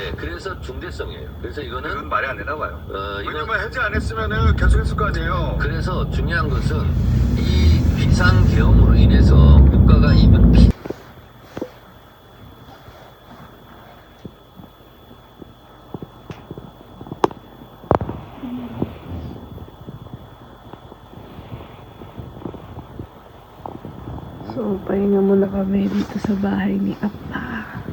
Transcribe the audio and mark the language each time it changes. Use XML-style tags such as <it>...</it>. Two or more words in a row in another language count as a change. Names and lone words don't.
<ko>예, 그래서 중대성이에요. 그래서 이거는 말이 안 되나 봐요. 왜냐면 해제 안 했으면은 계속했을 거 아니에요. 그래서 중요한 것은 이 비상 계엄으로 인해서 국가가 입은 피</ko> <tl>So, pahinga muna kami dito sa bahay ni Apa.</tl>